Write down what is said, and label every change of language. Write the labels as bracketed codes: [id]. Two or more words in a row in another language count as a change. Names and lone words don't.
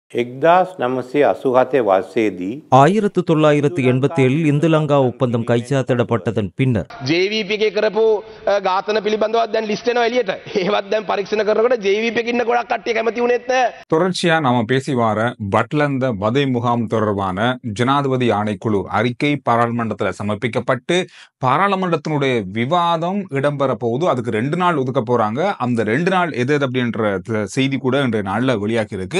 [si] 1987 වර්ෂයේදී [ta] 1987 ඉන්දුලංගා ඔப்பந்தம் கைச்சாத்திடப்பட்டதன் பின்னர் [si] JVP එකේ කරපු ඝාතන පිළිබඳව දැන් ලිස්ට් වෙනවා එළියට. ඒවත් දැන් පරීක්ෂණ කරනකොට JVP එකේ ඉන්න ගොඩක් කට්ටිය කැමති වුණෙත් නැහැ. [ta] தொடர்ச்சியா நாம பேசி வார பட்லந்த வதை முகாம் தொடர்பான ஜனாதிபதி ஆணைக்குழு அறிக்கை பாராளுமன்றத்தில் சமர்ப்பிக்கப்பட்டு பாராளுமன்றத்தினுடைய விவாதம் இடம்பெற போகுது. அதுக்கு 2 நாள் ஒதுக்க போறாங்க. அந்த 2 நாள் எது அப்படின்ற செய்தி கூட இன்றைய நாள்ல வெளியாகி இருக்கு.